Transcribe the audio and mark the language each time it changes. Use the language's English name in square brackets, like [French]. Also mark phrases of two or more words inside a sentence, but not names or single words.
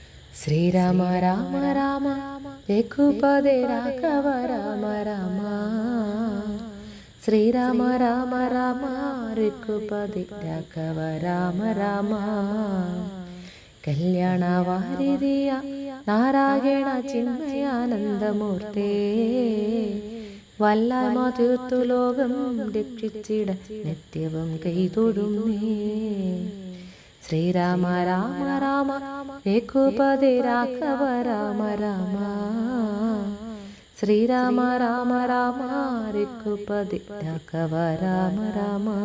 [Sanskrit] శ్రీరామ రామ రామ రఘుపతి రాఘవ రామ రామ శ్రీరామ రామ రామ రఘుపతి రాఘవ రామ రామ [Malayalam] കല്യാണ വാരിധിയ നാരായണ ചിന്മയാനന്ദമൂർത്തേ വല്ലായ്മ തീർത്തു ലോകം രക്ഷിച്ചിട നിത്യവും കൈതൊഴുന്നേ [Sanskrit] ശ്രീരാമ രാമ രാമ രഘുപതി രാഘവ രാമ രാമ [Malayalam] ശ്രീരാമ രാമ രാമ രഘുപതി രാഘവ രാമ രാമ